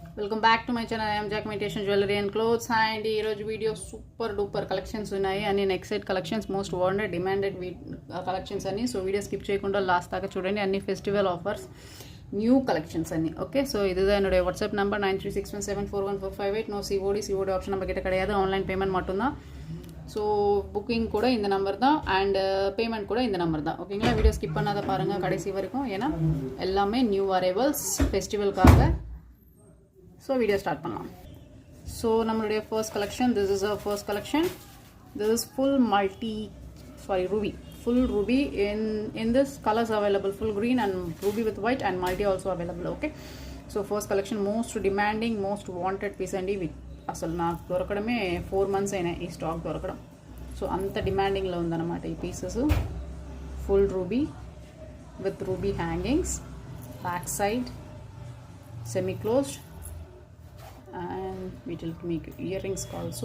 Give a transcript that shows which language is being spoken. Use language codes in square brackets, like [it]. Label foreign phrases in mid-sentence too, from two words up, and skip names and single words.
[en] Welcome back to my channel. I'm Jack imitation jewellery and clothes. [te] అండ్ ఈరోజు [en] video super duper collections [te] ఉన్నాయి అన్ని [en] next side collections, most wanted demanded collections [te] అన్ని. సో [en] video skip [te] చేయకుండా లాస్ట్ దాకా చూడండి. అన్ని [en] festival offers, new collections [te] అన్ని. [en] Okay, so [ta] இதுதான் என்னுடைய [en] WhatsApp number [ta] 9361741458. [en] No COD option [ta] நம்ம கிட்ட கிடையாது, [en] online payment [ta] மட்டும்தான். [en] So booking [ta] கூட இந்த நம்பர் தான் [en] and payment [ta] கூட இந்த நம்பர் தான். ஓகேங்களா, வீடியோ ஸ்கிப் பண்ணாத பாருங்கள் கடைசி வரைக்கும், ஏன்னா எல்லாமே [en] new arrivals [ta] ஃபெஸ்டிவலுக்காக. [en] So video start [ta] பண்ணலாம். ஸோ நம்மளுடைய [en] first collection, this is our first collection. This is full ruby, full ruby in this colors available, full green and ruby with white and multi also available. Okay, so first collection, most demanding, most wanted piece andi. [te] అసలు నాకు దొరకడమే 4 months అయినాయి ఈ స్టాక్ దొరకడం. సో అంత డిమాండింగ్లో ఉందన్నమాట ఈ పీసెస్. [en] Full ruby with ruby hangings, back side semi closed and [te] వీటికి మీకు [en] ear rings also.